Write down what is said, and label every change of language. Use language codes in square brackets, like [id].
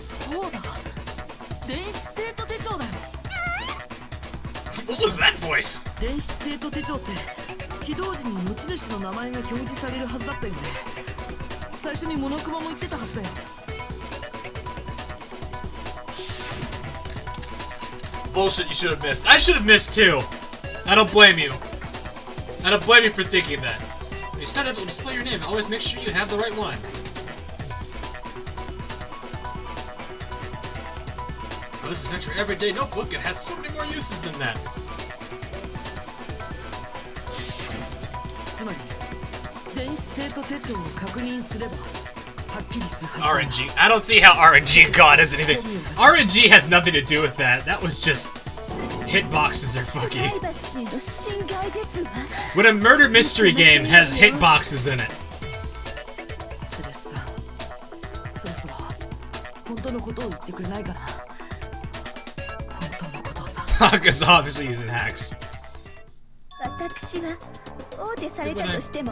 [ja] そうだ、電子生徒手帳だよ。 [en] What was that voice? [ja] 電子生徒手帳って起動時に持ち主の名前が表示されるはずだったよね。最初にモノクマも言ってたはずだよ。 [en] Bullshit, you should have missed. I should have missed too. I don't blame you. I don't blame you for thinking that. When you start able to display your name, always make sure you have the right one. Oh, this is not your everyday notebook. It has so many more uses than that. [ja] つまり電子生徒手帳を確認すればはっきりするはずだ。 [en] RNG. I don't see how RNG God has anything. RNG has nothing to do with that. That was just hitboxes are funky. [ja] プライバシーの侵害ですわ [en] When a murder mystery game has hitboxes in it. [ja] スレスさん、そろそろ本当のことを言ってくれないかな。本当のことをさ。 [en] Haka's obviously using hacks. [ja] 私は大手されたとしても